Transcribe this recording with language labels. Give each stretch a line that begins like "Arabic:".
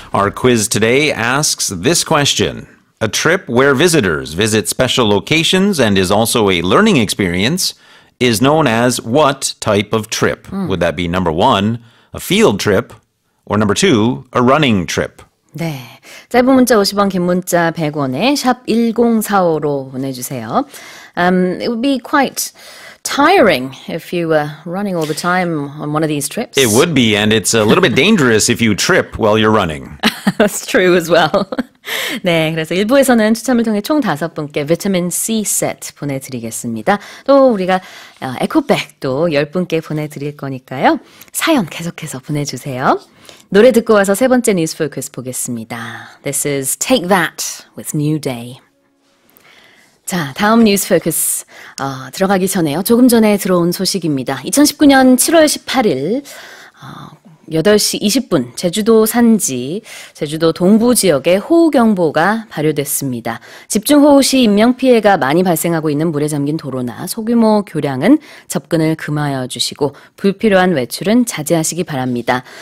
English: Our quiz today asks this question. A trip where visitors visit special locations and is also a learning experience is known as what type of trip? Would that be number 1, a field trip, or number 2, a running trip?
Korean: 네, 짧은 문자 50원, 긴 문자 100원에 샵 1045로 보내주세요.
English: It would be quite tiring if you were running all the time on one of these trips. It would be, and it's a little bit dangerous if you trip while you're running. That's true as well.
Korean: 네, 그래서 1부에서는 추첨을 통해 총 5분께 비타민 C 세트 보내드리겠습니다. 또 우리가 에코백도 10분께 보내드릴 거니까요. 사연 계속해서 보내주세요. 노래 듣고 와서 세 번째 뉴스 포커스 보겠습니다.
English: This is Take That with New Day.
Korean: 자, 다음 뉴스 포커스 들어가기 전에요. 조금 전에 들어온 소식입니다. 2019년 7월 18일 8시 20분 제주도 산지, 제주도 동부 지역에 호우경보가 발효됐습니다. 집중호우 시 인명피해가 많이 발생하고 있는 물에 잠긴 도로나 소규모 교량은 접근을 금하여 주시고 불필요한 외출은 자제하시기 바랍니다.